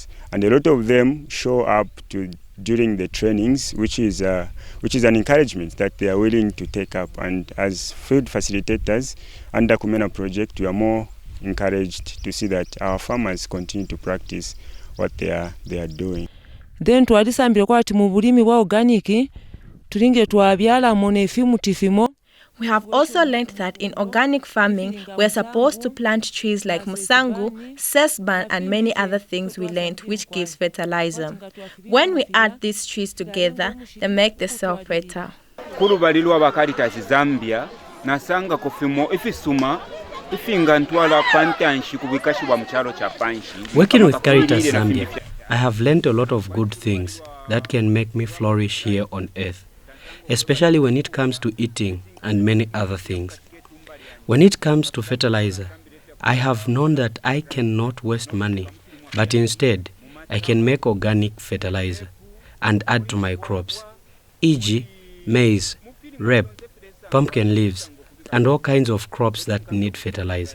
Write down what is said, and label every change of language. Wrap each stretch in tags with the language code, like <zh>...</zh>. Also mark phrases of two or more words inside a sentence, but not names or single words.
<en>And a lot of them show up during the trainings, which is an encouragement that they are willing to take up. And as field facilitators under Kumena project, we are more encouraged to see that our farmers continue to practice what they are doing.</en> <bem>Then twalisambire kwati mu bulimi bwa organic tulinge twabyala mu nefimu tifimo.</bem> <en>We have also learned that in organic farming, we are supposed to plant trees like musangu, sesban, and many other things we learned, which gives fertilizer. When we add these trees together, they make the soil fertile.</en> <bem>Kulubalilwa bakaritas Zambia nasanga kufimo ifisuma ifinga ntwala pantanshi kubikashibwa mu kyalo kya Panshi.</bem> <en>Working with Caritas Zambia, I have learned a lot of good things that can make me flourish here on earth, especially when it comes to eating and many other things. When it comes to fertilizer, I have known that I cannot waste money, but instead, I can make organic fertilizer and add to my crops, e.g., maize, rape, pumpkin leaves, and all kinds of crops that need fertilizer.</en>